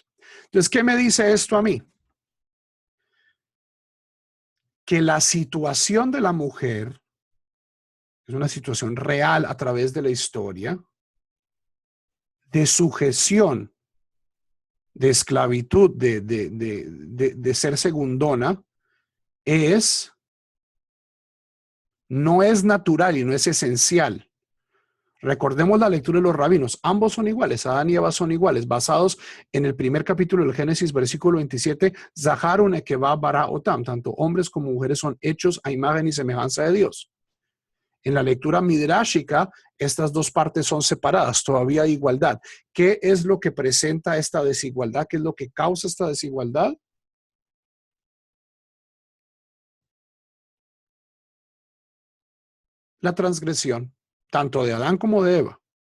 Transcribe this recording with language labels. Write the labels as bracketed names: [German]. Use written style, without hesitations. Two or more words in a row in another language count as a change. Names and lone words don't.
[Spanish] Entonces, ¿qué me dice esto a mí? Que la situación de la mujer es una situación real a través de la historia de sujeción, de esclavitud, de ser segundona, no es natural y no es esencial. Recordemos la lectura de los rabinos. Ambos son iguales. Adán y Eva son iguales. Basados en el primer capítulo del Génesis, versículo 27. [Hebrew] Zaharu nekeva bara otam. [Spanish] Tanto hombres como mujeres son hechos a imagen y semejanza de Dios. En la lectura midrashica, estas dos partes son separadas. Todavía hay igualdad. ¿Qué es lo que presenta esta desigualdad? ¿Qué es lo que causa esta desigualdad? La transgresión, tanto de Adán como de Eva.